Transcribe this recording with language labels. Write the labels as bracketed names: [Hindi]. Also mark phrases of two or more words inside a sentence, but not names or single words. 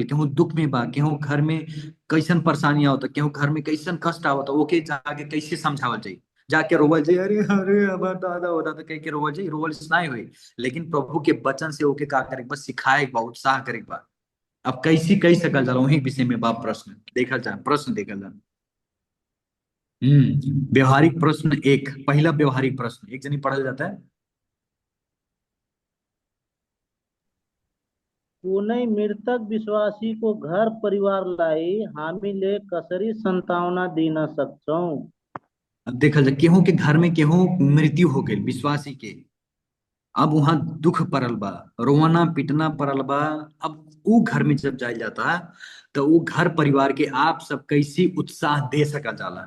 [Bhojpuri] केहू दुख में बा, केहू घर में कैसन परेशानी आवता, केहू घर में कैसन कष्ट आवता, ओके जाके कैसे समझावल जाई, जाके रोवल जाई, अरे अरे हमार दादा होता तो कह के रोवल जाई, रोवल से नहीं हुई। लेकिन प्रभु के वचन से ओके का करे, बस सिखाए बा, उत्साह करे बा। अब कैसी कही सकल जाला, वही विषय में बा प्रश्न देखल जाए, प्रश्न देखल जाए। व्यवहारिक प्रश्न एक, पहला व्यवहारिक प्रश्न एक जनी पढ़ल जाता है। [Nepali] पुनः मृतक विश्वासी को घर परिवार लाई हामी ले कसरी संतावना दी न सकछौ। [Bhojpuri] अब देखल जाए, केहू के घर में केहू मृत्यु हो गई विश्वासी के, अब वहां दुख पड़ल बा, रोना पीटना पड़ल बा। अब वो घर में जब जायल जाता है, तो वो घर परिवार के आप सब कैसी उत्साह दे सकल जाला।